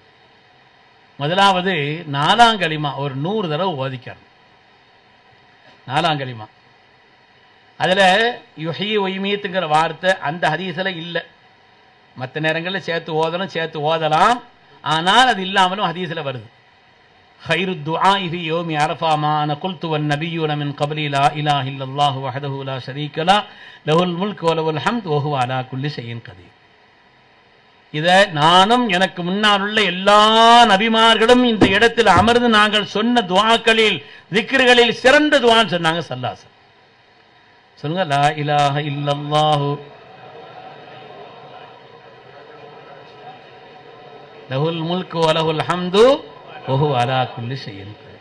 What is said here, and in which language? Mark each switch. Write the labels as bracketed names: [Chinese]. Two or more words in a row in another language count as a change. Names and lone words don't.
[Tamil] முதலாவது 4ஆம் கலிமா ஒரு 100 தடவை ஓதிக்கணும். 4ஆம் கலிமா அதுல [Arabic] يحيي ويميت [Tamil] வார்த்தை அந்த ஹதீஸ்ல இல்லை. மற்ற நேரங்களில் சேர்த்து ஓதலாம், ஆனால் அது இல்லாமலும் ஹதீஸ்ல வருது. [Arabic] خير الدعاء في يوم عرفة ما أنا قلت والنبيون من قبلي لا إله إلا الله وحده لا شريك له له الملك وله الحمد وهو على كل شيء قدير. [Tamil] இதை நானும் எனக்கு முன்னால் உள்ள எல்லா நபிமார்களும் இந்த இடத்தில் அமர்ந்து நாங்கள் சொன்ன துஆக்களில் திக்ர்களில் சிறந்த துஆன்னு சொன்னாங்க. [Arabic] ஸல்லல்லாஹு சொல்லுங்க, لا إله إلا الله له الملك وله الحمد وهو على كل شيء قدير.